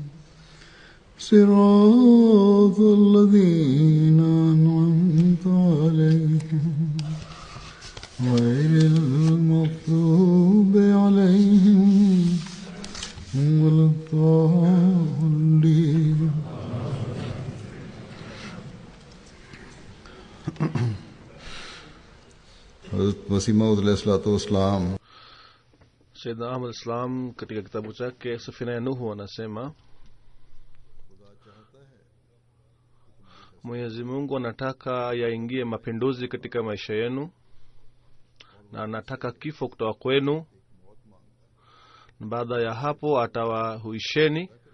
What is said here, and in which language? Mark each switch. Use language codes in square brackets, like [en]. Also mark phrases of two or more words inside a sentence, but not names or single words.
[ar] صراط الذين أنعمت عليهم غير المغضوب عليهم ولا الضالين. [sw] Hazrat Masih Maud [ar] عليه الصلاة والسلام [sw] Sayyidina Ahmad Islam katika kitabu chake Safina ya Nuhu anasema Mwenyezi Mungu anataka yaingie mapinduzi katika maisha yenu na anataka kifo kutoka kwenu, na baada ya hapo atawahuisheni.